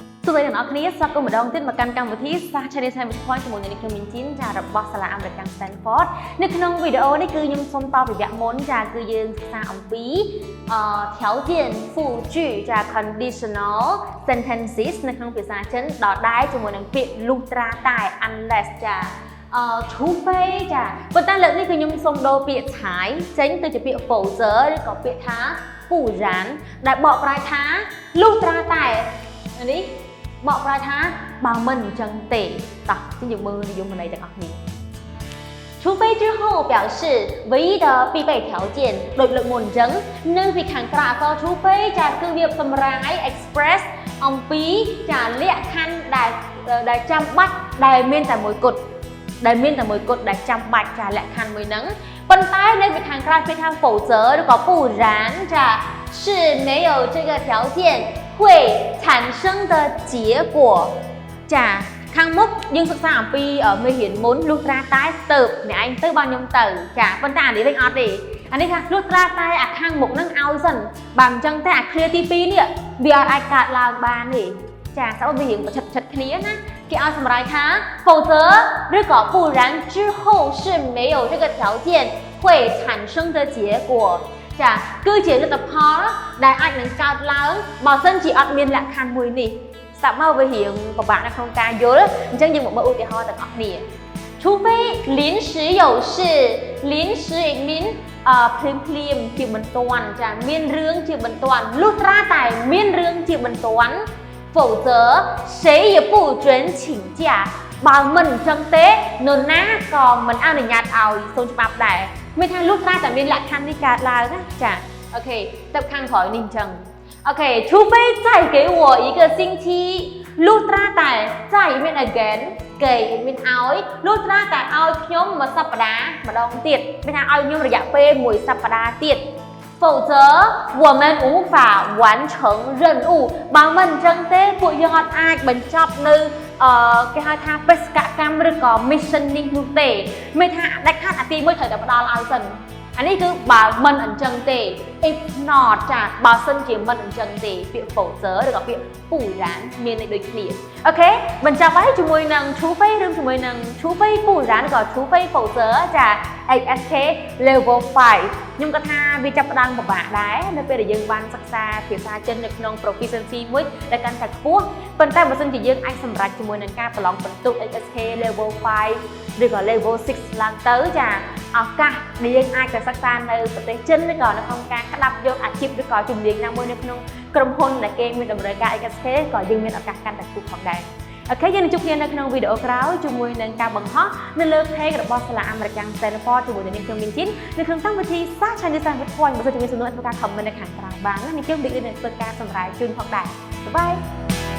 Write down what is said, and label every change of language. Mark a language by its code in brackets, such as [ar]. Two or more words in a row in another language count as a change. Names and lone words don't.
[km] សួស្តីទាំងអស់គ្នាស្វាគមន៍ម្ដងទៀតមកកាន់កម្មវិធីសាស្ត្រ Chinese Science Point ជាមួយនឹងខ្ញុំមីនជីនចារបស់សាលាអាមេរិក Stanford នៅក្នុងវីដេអូនេះគឺខ្ញុំសូមតបពីវគ្គមុនចាគឺយើង សិក្សាអំពី [zh] 条件复句 [km] ចា [en] conditional sentences [km] នៅក្នុងភាសាចិនដដែលជាមួយនឹងពាក្យលុះត្រាតែ unless ចា除非ចា ប៉ុន្តែលើកនេះគឺខ្ញុំសូមដូរពាក្យឆាយចេញទៅជាពាក្យ folder ឬក៏ពាក្យថា不然ដែលបកប្រែថា លុះត្រាតែនេះបកប្រែថាបើមិនអញ្ចឹងទេតោះជិះយើងមើលនិយមន័យទាំងអស់គ្នា [zh] 除非之后表示唯一的必备条件 [km] ដូចលើកមុនអញ្ចឹងនៅពីខាងក្រៅអក្សរ除非ចាគឺវាសម្រាយ express អំពីចាលក្ខខណ្ឌដែលចាំបាច់ដែលមានតែមួយគត់ដែលចាំ បាច់ចាលក្ខខណ្ឌមួយហ្នឹងប៉ុន្តែនៅពីខាងក្រៅពាក្យថា否则ឬក៏不然ចា [zh] 是没有这个条件会产生的 [km] 结果ចាខាងមុខយើងសិក្សាអំពីមេរៀនមុនលុះត្រាតែទៅអ្នកឯងទៅបងខ្ញុំទៅចាប៉ុន្តែអានេះវិញអត់ទេអានេះថាលុះត្រាតែអាខាងមុខហ្នឹងឲ្យសិនបើមិនអញ្ចឹងទេអាឃ្លាទី2នេះវាអាចកើតឡើងបានទេចាស្អប់វារៀងប្រឆិតគ្នាណាគេឲ្យសម្រាយថា否则ឬក៏ [zh] 不然之后是没有这个条件会产生的结果 [km] ចាគឺជាលទ្ធផលដែលអាច នឹងកើតឡើងបើសិនជាអត់មានលក្ខខណ្ឌមួយនេះស្ដាប់មកវារៀងពិបាកនៅក្នុងការយល់អញ្ចឹងយើងមកមើលឧទាហរណ៍ទាំងអស់គ្នា [zh] 除非临时有事临时 [en] it mean [km] ភ្លាមជាបន្ទាន់ចាមានរឿងជាបន្ទាន់លុះត្រាតែមានរឿងជាបន្ទាន់ [zh] 否则谁也不准请假 [km] បើមិនអញ្ចឹងទេនរណាក៏មិនអនុញ្ញាតឲ្យសូមច្បាប់ដែរមានថាលុះត្រាតែមាន លក្ខខណ្ឌនេះកើតឡើងណាចាអូខេទៅខាងក្រោយនេះអញ្ចឹងអូខេ [zh] 除非再给我一个星期 [km] លុះត្រាតែ再មាន again គេមានឲ្យលុះត្រាតែឲ្យខ្ញុំមួយសប្តាហ៍ម្ដងទៀតមានថាឲ្យខ្ញុំរយៈពេលមួយសប្តាហ៍ទៀត [zh] 否则我们无法完成任务 [km] បើមិនអញ្ចឹងទេ ពួកយើងអត់អាចបញ្ចប់នៅគេហៅថាបេសកកម្មឬក៏ mission នេះនោះទេមានថាដាច់ខាតអាទី1ត្រូវតែផ្ដល់ឲ្យសិនអានេះគឺបើមិនអញ្ចឹងទេ [en] if not [km] ចាបើសិនជាមិនអញ្ចឹងទេពាក្យ folder ឬក៏ពាក្យ不然មានន័យ ដូចគ្នាអូខេបញ្ចប់ហើយជាមួយនឹង除非ឬជាមួយនឹង [zh] 除非不然 [km] ឬក៏除非 folder ចា HSK level 5ខ្ញុំគាត់ថាវាចាប់ផ្ដើមពិបាកដែរនៅពេលដែលយើងបានសិ ក្សាភាសាចិននៅក្នុង proficiency មួយដែលកាន់តែខ្ពស់ប៉ុន្តែបើសិនជាយើងអាចសម្រេចជាមួយនឹងការប្រឡងបន្ទុក HSK level 5ឬ ក៏ level 6ឡើងទៅចាឱកាសដែលយើងអាចទៅសិក្សានៅប្រទេសចិនឬក៏នៅក្នុងការក្តាប់យកអាជីពឬក៏ជំនាញណាមួយនៅក្នុងក្រុមហ៊ុនដែលគេមានតម្រូវការ HSK ក៏យើងមានឱកាសកាន់តែខ្ពស់ផងដែរអូខេយើងនឹងជួបគ្នានៅក្នុងវីដេអូក្រោយជាមួយនឹងការបង្ហោះនៅលើ page របស់សាលាអាមេរិក Stanford ជាមួយនឹងខ្ញុំមីនជីននៅក្នុងកម្មវិធីសាស្ត្រ Chinese Science Point បើសិនជាមានសំណួរធ្វើការ comment នៅខាងក្រោមបានណាខ្ញុំនឹងធ្វើការសម្រាយជូនផងដែរបាយបាយ